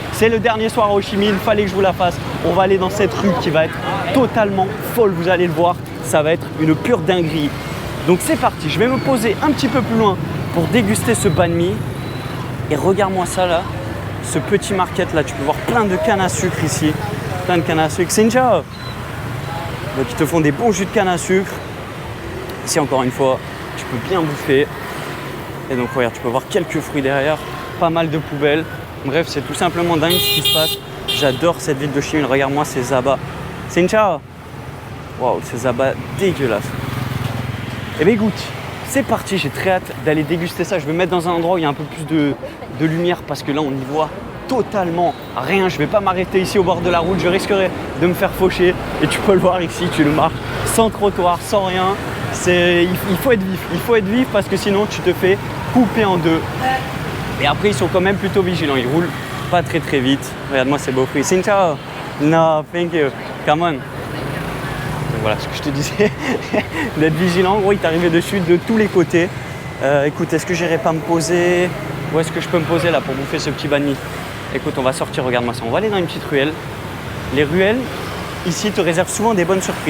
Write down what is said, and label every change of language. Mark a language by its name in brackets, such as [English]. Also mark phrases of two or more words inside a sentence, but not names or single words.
[French] C'est le dernier soir à Ho Chi Minh, il fallait que je vous la fasse. On va aller dans cette rue qui va être totalement folle, vous allez le voir. Ça va être une pure dinguerie. Donc c'est parti, je vais me poser un petit peu plus loin pour déguster ce banh mi. Et regarde-moi ça là, ce petit market là, tu peux voir plein de cannes à sucre ici. Plein de cannes à sucre. [Vietnamese] Xin chào. [French] Donc ils te font des bons jus de canne à sucre. Ici encore une fois, tu peux bien bouffer. Et donc regarde, tu peux voir quelques fruits derrière, pas mal de poubelles. Bref, c'est tout simplement dingue ce qui se passe. J'adore cette ville de Ho Chi Minh, regarde-moi ces Zaba. [Vietnamese] Xin chào. [French] Waouh, ces Zaba dégueulasses. Eh bien écoute, c'est parti, j'ai très hâte d'aller déguster ça. Je vais me mettre dans un endroit où il y a un peu plus de lumière parce que là on y voit totalement rien. Je ne vais pas m'arrêter ici au bord de la route, je risquerais de me faire faucher. Et tu peux le voir ici, tu le marches sans trottoir, sans rien. Il faut être vif parce que sinon tu te fais couper en deux. Et après ils sont quand même plutôt vigilants, ils roulent pas très vite. Regarde-moi ces beaux fruits. [Vietnamese] Xin chào. [English] No, thank you. Come on. [French] Donc voilà ce que je te disais, d'être vigilant. En gros, il t'arrivait dessus de tous les côtés. Écoute, est-ce que j'irai pas me poser? Où est-ce que je peux me poser là pour bouffer ce petit banh mi? Écoute, on va sortir, regarde-moi ça. On va aller dans une petite ruelle. Les ruelles, ici, te réservent souvent des bonnes surprises.